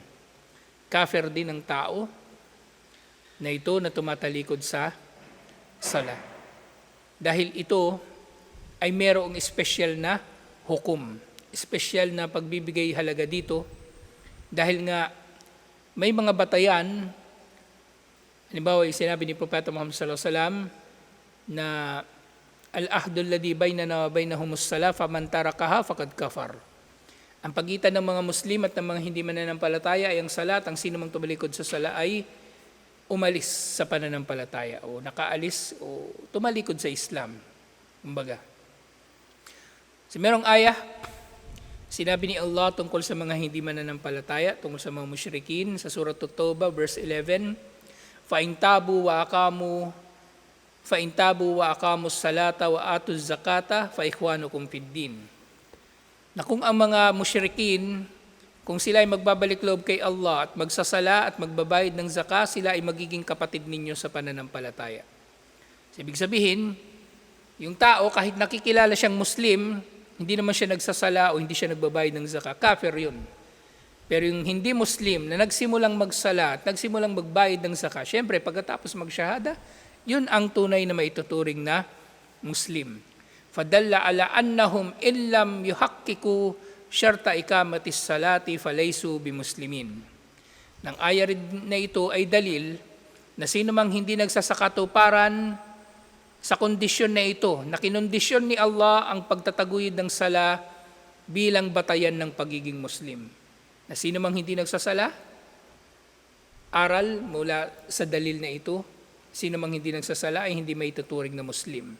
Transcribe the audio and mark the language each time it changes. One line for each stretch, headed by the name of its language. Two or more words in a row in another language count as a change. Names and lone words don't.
Filipino: Kafir din ang tao na ito na tumatalikod sa sala. Dahil ito ay merong espesyal na hukom, espesyal na pagbibigay halaga dito dahil nga may mga batayan, halimbawa sinabi ni Propeta Muhammad
Arabic: صلى الله عليه وسلم
Filipino: na
Arabic: العهد الذي بيننا وبينهم الصلاة فمن تركها فقد كفر.
Filipino: Ang pagitan ng mga Muslim at ng mga hindi mananampalataya ay ang salat. Ang sino mang tumalikod sa sala ay umalis sa pananampalataya o nakaalis o tumalikod sa Islam. Kumbaga. So, merong ayah, sinabi ni Allah tungkol sa mga hindi mananampalataya, tungkol sa mga musyrikin sa Surah At-Tawbah verse 11,
Arabic: فَإِنْ تَابُوا وَأَقَامُوا الصَّلَاةَ وَآتُوا الزَّكَاةَ فَإِخْوَانُكُمْ فِي الدِّينِ.
Filipino: Na kung ang mga musyrikin, kung sila ay magbabalik loob kay Allah at magsasala at magbabayad ng zakah, sila ay magiging kapatid ninyo sa pananampalataya. So, ibig sabihin, yung tao kahit nakikilala siyang Muslim, hindi naman siya nagsasala o hindi siya nagbabayad ng zakah, kafir yun. Pero yung hindi Muslim na nagsimulang magsala at nagsimulang magbayad ng zakah, syempre pagkatapos magsyahada, yun ang tunay na maituturing na Muslim.
Arabic: فدل على أنهم إن لم يحققوا شرط إقامة الصلاة فليسوا بمسلمين.
Filipino: Nang aya rin na ito ay dalil na sino mang hindi nagsasakatuparan sa kondisyon na ito, na kinondisyon ni Allah ang pagtataguyod ng sala bilang batayan ng pagiging Muslim. Na sino mang hindi nagsasala, aral mula sa dalil na ito, sino mang hindi nagsasala ay hindi maituturing na Muslim.